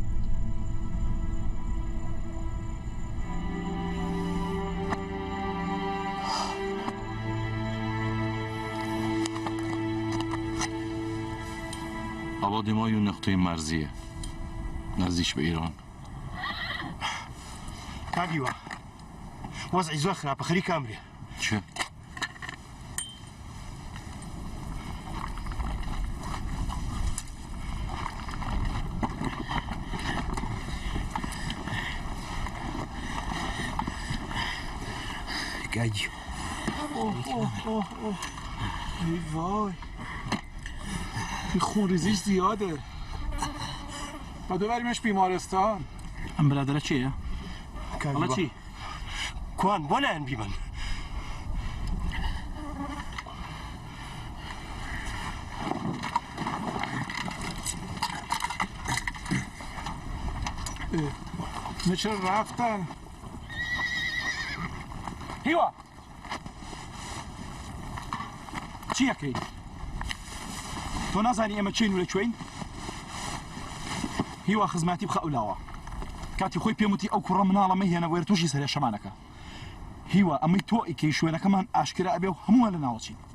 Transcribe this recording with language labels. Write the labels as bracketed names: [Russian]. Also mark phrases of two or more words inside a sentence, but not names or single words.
[Persian] آباد ما یه نقطه مرزیه نزدیک به ایران [Central Kurdish] کاگیوا وضعی زۆر خراپە خەریک کامرێ [Persian] چه؟ گاجی ای وای این خونریزیش زیاده باید ببریمش بیمارستان ام برادر چیه؟ حالا کاگیوا چی؟ [Central Kurdish] کوان بۆ نایەن بیمەن [Persian] نه چرا رفتن [Central Kurdish] هیوا چی یەکەی؟ تۆ نازانی ئێمە چین و لەکوێین؟ هیوا خزماتی بخە ئەولاوە کاتی خۆی پێم وتی ئەو کوڕە مناڵەمە هێنە وێرە تووشی سەرێ شەمانەکە هیوا ئەمەی تۆ ئیکەی شوێنەکەمان ئاشکرا ئەبێ و هەمووان لە ناوەچین